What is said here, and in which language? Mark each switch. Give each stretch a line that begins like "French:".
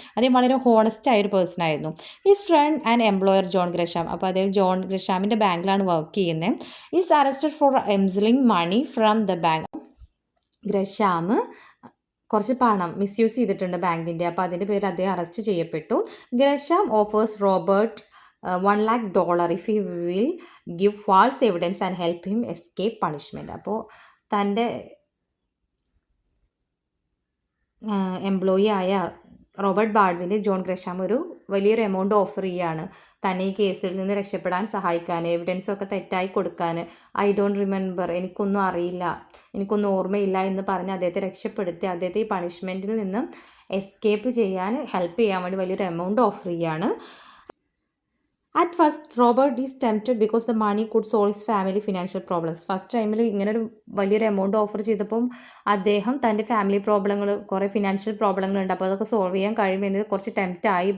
Malayalam: അദ്ദേഹം വളരെ ഹോണസ്റ്റ് ആയ ഒരു പേഴ്സൺ ആയിരുന്നു.
English: His friend and employer John Gresham.
Malayalam: അപ്പോൾ അദ്ദേഹം ജോൺ ഗ്രഷാമിൻ്റെ ബാങ്കിലാണ് വർക്ക് ചെയ്യുന്നത്.
English: Is arrested for embezzling money from the bank.
Malayalam: Gresham കുറച്ച് പണം മിസ്യൂസ് ചെയ്തിട്ടുണ്ട് ബാങ്കിൻ്റെ. അപ്പോൾ അതിൻ്റെ പേരിൽ അദ്ദേഹം അറസ്റ്റ് ചെയ്യപ്പെട്ടു.
English: Gresham offers Robert $1 lakh if he will give false evidence and help him escape punishment.
Malayalam: അപ്പോൾ തൻ്റെ എംപ്ലോയി ആയ റോബർട്ട് ബാൾഡ്വിന് ജോൺ ഗ്രഷാം ഒരു വലിയൊരു എമൗണ്ട് ഓഫർ ചെയ്യുകയാണ്. തന്നെ ഈ കേസിൽ നിന്ന് രക്ഷപ്പെടാൻ സഹായിക്കാൻ, എവിഡൻസൊക്കെ തെറ്റായി കൊടുക്കാൻ.
English: I don't remember,
Malayalam: എനിക്കൊന്നും അറിയില്ല, എനിക്കൊന്നും ഓർമ്മയില്ല എന്ന് പറഞ്ഞ് അദ്ദേഹത്തെ രക്ഷപ്പെടുത്തി അദ്ദേഹത്തെ ഈ പണിഷ്മെൻറ്റിൽ നിന്ന് എസ്കേപ്പ് ചെയ്യാൻ ഹെൽപ്പ് ചെയ്യാൻ വേണ്ടി വലിയൊരു എമൗണ്ട് ഓഫർ ചെയ്യുകയാണ്.
English: At first, Robert is tempted because the money could solve his family financial problems.
Malayalam: First ടൈമിൽ ഇങ്ങനൊരു വലിയൊരു എമൗണ്ട് ഓഫർ ചെയ്തപ്പം അദ്ദേഹം തൻ്റെ ഫാമിലി പ്രോബ്ലങ്ങൾ, കുറേ ഫിനാൻഷ്യൽ പ്രോബ്ലങ്ങളുണ്ട്, അപ്പോൾ അതൊക്കെ സോൾവ് ചെയ്യാൻ കഴിയുമെന്ന് കുറച്ച് ടെംപ്റ്റായി.